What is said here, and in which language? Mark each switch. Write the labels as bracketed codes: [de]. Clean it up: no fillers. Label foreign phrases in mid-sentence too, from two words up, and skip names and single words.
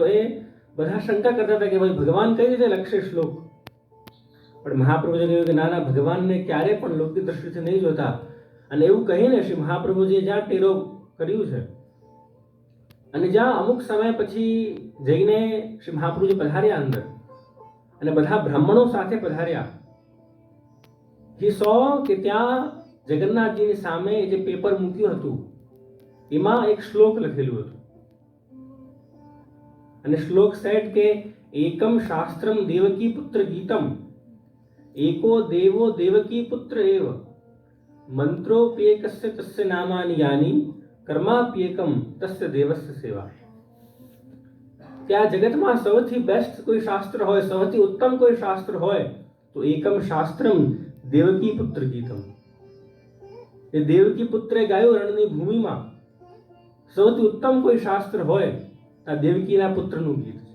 [gu] તો એ બધા શંકા કરતા હતા કે ભાઈ ભગવાન કઈ રીતે લખશે શ્લોક, પણ મહાપ્રભુજીએ કહ્યું કે ના ના, ભગવાનને ક્યારે પણ લૌકિક દ્રષ્ટિથી નહીં જોતા. અને એવું કહીને શ્રી મહાપ્રભુજીએ જ્યાં ટેરો કર્યું છે અને જ્યાં અમુક સમય પછી જઈને શ્રી મહાપ્રભુજી પધાર્યા અંદર અને બધા બ્રાહ્મણો સાથે પધાર્યા, [en] he saw [gu] કે ત્યાં જગન્નાથજીની સામે જે પેપર મૂક્યું હતું એમાં એક શ્લોક લખેલું હતું અને શ્લોક સેટ કે [sa] એકમ શાસ્ત્રમ દેવકી પુત્ર ગીતમ एको देवो देवकी पुत्र एव मंत्रोप्येकस्य तस्य नामानि यानि कर्माप्येकम तस्य देवस्य सेवा. [gu] કે આ જગતમાં સૌથી બેસ્ટ કોઈ શાસ્ત્ર હોય, સૌથી ઉત્તમ કોઈ શાસ્ત્ર હોય તો [sa] એકમ શાસ્ત્રમ દેવકી પુત્ર ગીતમ. [gu] એ દેવકી પુત્રે ગાયું રણની ભૂમિમાં સૌથી ઉત્તમ કોઈ શાસ્ત્ર હોય આ દેવકીના પુત્રનું ગીત છે.